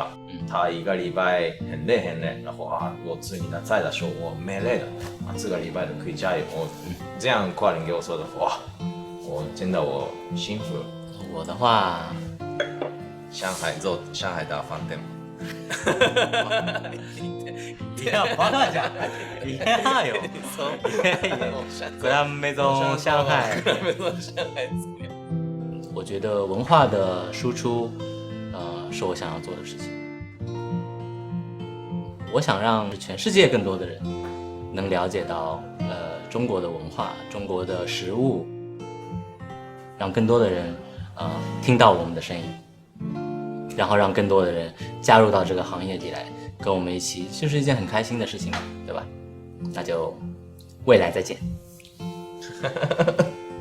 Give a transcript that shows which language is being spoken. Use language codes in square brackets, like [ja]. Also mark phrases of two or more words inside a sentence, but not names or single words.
[zh] 他1个礼拜很累，然后我吃你的菜的时候我没累了，这个礼拜都可以加油。这样客人给我说的，哇，我真的我幸福了。我的话，上海大饭店。 [ja] いやバカじゃん。いやよ。 [zh] 格兰梅宗上海。我觉得文化的输出，是我想要做的事情。我想让全世界更多的人能了解到，中国的文化、中国的食物，让更多的人听到我们的声音，然后让更多的人加入到这个行业里来，跟我们一起，就是一件很开心的事情嘛，对吧？那就未来再见。